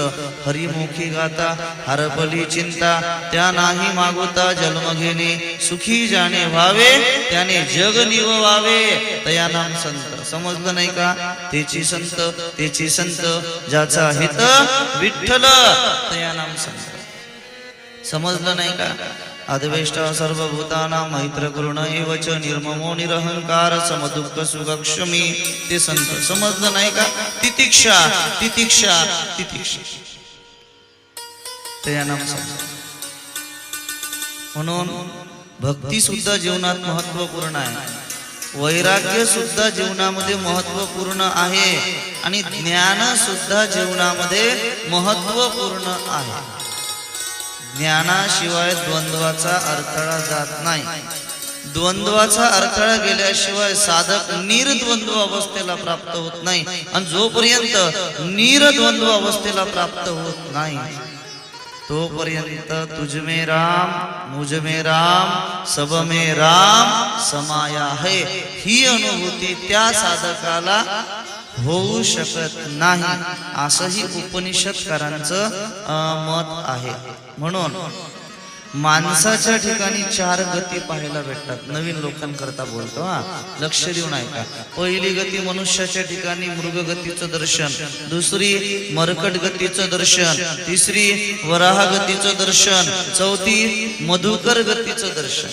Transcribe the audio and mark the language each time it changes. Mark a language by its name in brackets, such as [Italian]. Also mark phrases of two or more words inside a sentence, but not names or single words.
[Marathi] हरिमुखी गाता हरपली चिंता, त्या नाही मागोता जन्म घेणे. सुखी जाणे व्हावे त्याने जग निववावे, तया नाम संत. समजलं नाही का? तेची संत, तेची संत, ज्याचा हित विठ्ठल तया नाम संत. समजलं नाही का? [Sanskrit] अद्वेष्टा सर्वभूतानां मैत्र करुण एवच निर्ममो निरहंकार समदुःख सुखक्षमी, [Marathi] ते संत. समजलं नाही का? तितिक्षा तितिक्षा तितिक्षा, तया नाम संत. म्हणून भक्ती सुद्धा जीवनात महत्वपूर्ण आहे, वैराग्य सुद्धा जीवनामध्ये महत्वपूर्ण आहे, आणि ज्ञान सुद्धा जीवनामध्ये महत्वपूर्ण आहे. ज्ञानाशिवाय द्वंद्वाचा अडथळा जात नाही. द्वंद्वाचा अडथळा गेल्याशिवाय साधक निर्द्वंद्व अवस्थेला प्राप्त होत नाही, आणि जोपर्यंत निर्द्वंद्व अवस्थेला प्राप्त होत नाही तोपर्यंत [Hindi] तुझ में राम मुझ में राम सब में राम समाया है, [Marathi] ही अनुभूती त्या साधकाला होऊ शकत नाही, असंही उपनिषदकारांचं मत आहे. म्हणून माणसाच्या ठिकाणी चार गती पाहायला भेटतात. नवीन लोकांकरता बोलतो, लक्ष देऊन ऐका. पहिली गती मनुष्याच्या ठिकाणी मृग गतीचं दर्शन, दुसरी मरकट गतीचं दर्शन, तिसरी वराह गतीचं दर्शन, चौथी मधुकर गतीचं दर्शन.